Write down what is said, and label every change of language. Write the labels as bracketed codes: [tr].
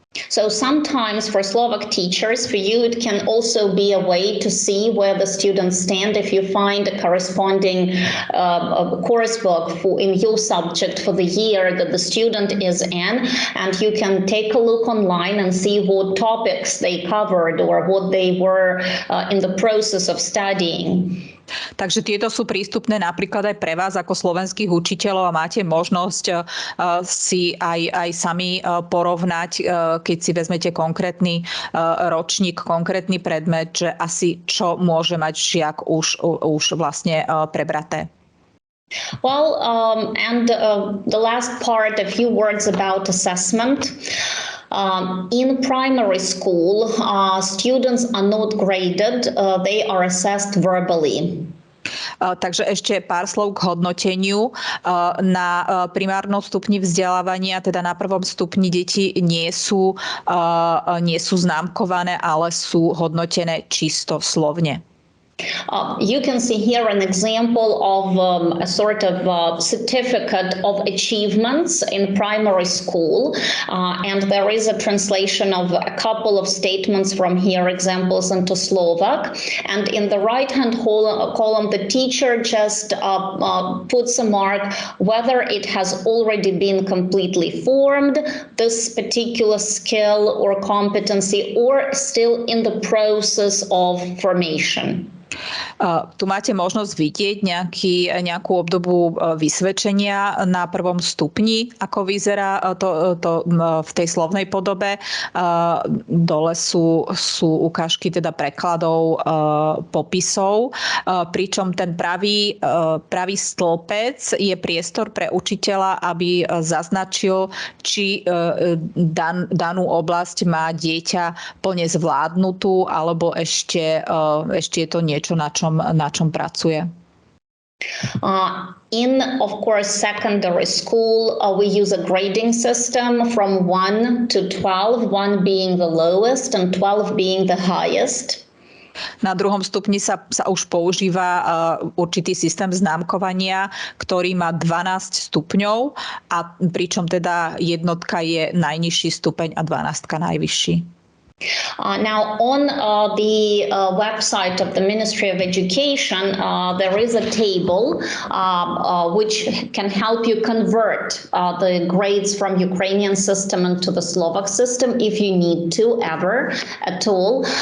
[en] So sometimes for Slovak teachers, for you, it can also be a way to see where the students stand if you find a corresponding course book in your subject for the year that the student is in, and you can take a look online and see what topics they covered or what they were in the process of studying. [sk] Takže tieto sú prístupné napríklad aj pre vás ako slovenských učiteľov a máte možnosť si aj sami porovnať, keď si vezmete konkrétny ročník, konkrétny predmet, že asi čo môže mať žiak už vlastne prebraté. [en] Well, and the last part, a few words about assessment. In primary school, students are not graded, they are assessed verbally. [sk] Takže ešte pár slov k hodnoteniu. Na primárnom stupni vzdelávania, teda na prvom stupni, deti nie sú známkované, ale sú hodnotené čisto slovne. [en] You can see here an example of a sort of certificate of achievements in primary school. And there is a translation of a couple of statements from here, examples into Slovak. And in the right-hand column, the teacher just puts a mark whether it has already been completely formed, this particular skill or competency, or still in the process of formation. [sk] Tu máte možnosť vidieť nejakú obdobu vysvedčenia na prvom stupni, ako vyzerá to v tej slovnej podobe. Dole sú ukážky teda prekladov, popisov, pričom ten pravý stĺpec je priestor pre učiteľa, aby zaznačil, či danú oblasť má dieťa plne zvládnutú, alebo ešte je to niečo, na čom pracuje. [en] In, of course, secondary school, we use a grading system from 1 to 12, 1 being the lowest and 12 being the highest. [sk] Na druhom stupni sa už používa určitý systém známkovania, ktorý má 12 stupňov, a pričom teda jednotka je najnižší stupeň a 12 najvyšší. [en] Now, on the website of the Ministry of Education, there is a table which can help you convert the grades from Ukrainian system into the Slovak system if you need to, ever at all.